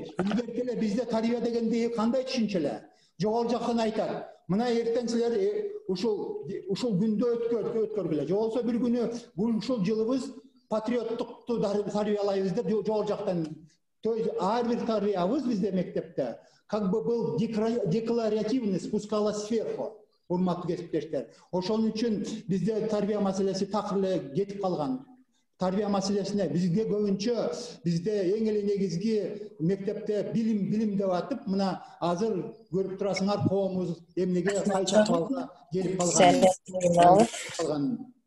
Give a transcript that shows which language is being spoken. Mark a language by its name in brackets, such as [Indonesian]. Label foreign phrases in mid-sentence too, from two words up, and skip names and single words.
[Kyrgyz] Илгерки эле бизде тарбия дегенди кандай түшүнчө эле? Жогору жактан айтат. Мына эртең силер ушул күндө өткөргүлө. Же болсо бир күнү ушул жылыбыз патриоттукту тарбиялайбыз деп жогору жактан. [Russian] То есть [Kyrgyz] ар бир тарбиябыз бизде мектепте [Russian] как бы был декларативный, спускалась сверху. [Kyrgyz] Урматтуу кесиптештер. Ошон үчүн бизде тарбия маселеси такыр эле кетип калган. Тарбия маселесине бизге көбүнчө бизде эң эле негизги мектепте билим деп атып, мына азыр көрүп турасыңар коомубуз эмнеге кайча калга келип калган.